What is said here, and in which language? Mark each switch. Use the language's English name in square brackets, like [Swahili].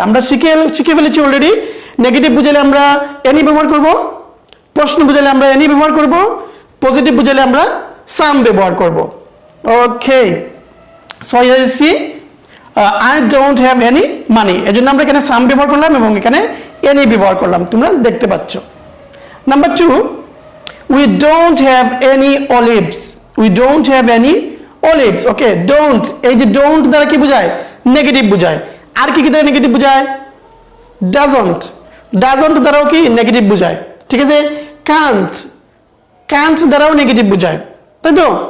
[Bangla] আমরা শিখে ফেলেছি অলরেডি, নেগেটিভ বুঝালে আমরা এনি ব্যবহার করব, প্রশ্ন বুঝালে আমরা এনি ব্যবহার করব, পজিটিভ বুঝালে আমরা সাম ব্যবহার করব। ওকে, [English] so here you see I don't have any money, [Bangla] এজন্য আমরা এখানে সাম ব্যবহার করলাম এবং এখানে এনি ব্যবহার করলাম, তোমরা দেখতে পাচ্ছ। [English] Number 2, we don't have any olives. We don't have any olives. [Bangla] Okay, don't, এই যে don't দ্বারা কি বোঝায়? নেগেটিভ বোঝায়। আর কি দ্বারা নেগেটিভ বোঝায়? doesn't, doesn't দ্বারাও কি নেগেটিভ বোঝায়, ঠিক আছে? can't, can't দ্বারাও নেগেটিভ বোঝায়, তাই তো?